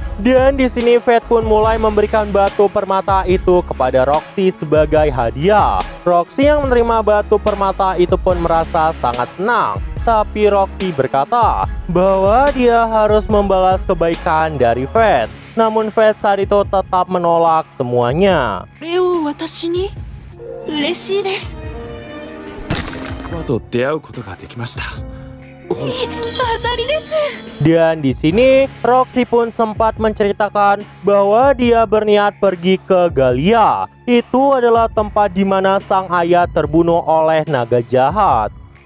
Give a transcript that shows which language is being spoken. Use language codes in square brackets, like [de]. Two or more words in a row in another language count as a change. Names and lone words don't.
[id] Dan di sini Fed pun mulai memberikan batu permata itu kepada Roxy sebagai hadiah. Roxy yang menerima batu permata itu pun merasa sangat senang. Tapi Roxy berkata bahwa dia harus membalas kebaikan dari Fed. Namun Fed saat itu tetap menolak semuanya. [ja] と出会うことができました。 [id] Dan di sini Roxy pun sempat menceritakan bahwa dia berniat pergi ke Galia. Itu adalah tempat di mana sang ayah terbunuh oleh naga jahat.